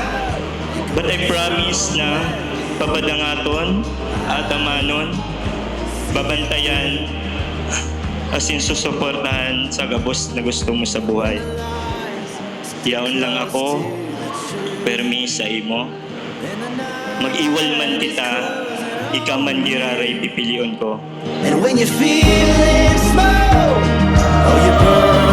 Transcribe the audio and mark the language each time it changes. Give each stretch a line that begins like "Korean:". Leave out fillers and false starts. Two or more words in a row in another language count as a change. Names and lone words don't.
English: But I promise
Bikol: na papadangaton at amanon, babantayan, asin susuportahan sa gabos na gusto mo sa buhay. Yaon lang ako, permi sa imo. Mag-iwal man kita, ikaw man giraray pipilion ko.
English: And when you're feeling small, oh, you put